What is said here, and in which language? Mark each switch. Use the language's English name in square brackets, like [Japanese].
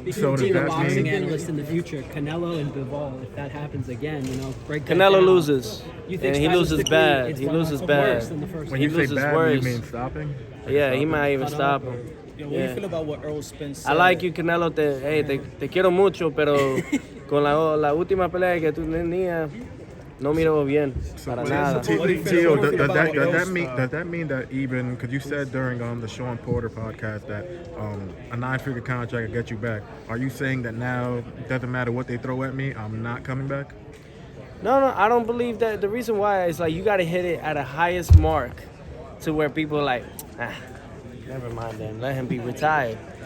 [English] Speaking of being a boxing analyst in the future, Canelo and Bivol, if that happens again, you know, break that Canelo down. loses, and he loses bad. He loses bad. When you say bad, you mean stopping? Yeah, he might even stop him. Yo, what do you feel about what Errol Spence said? I like you, Canelo. [Spanish] Te quiero mucho, pero con la última pelea que tú tenías, no miro bien para nada. [English] Tio, does that mean that even, because you said during the Sean Porter podcast that a 9-figure contract will get you back, are you saying that now it doesn't matter what they throw at me, I'm not coming back? No, I don't believe that. The reason why is like you got to hit it at a highest mark to where people are like, never mind then, let him be retired.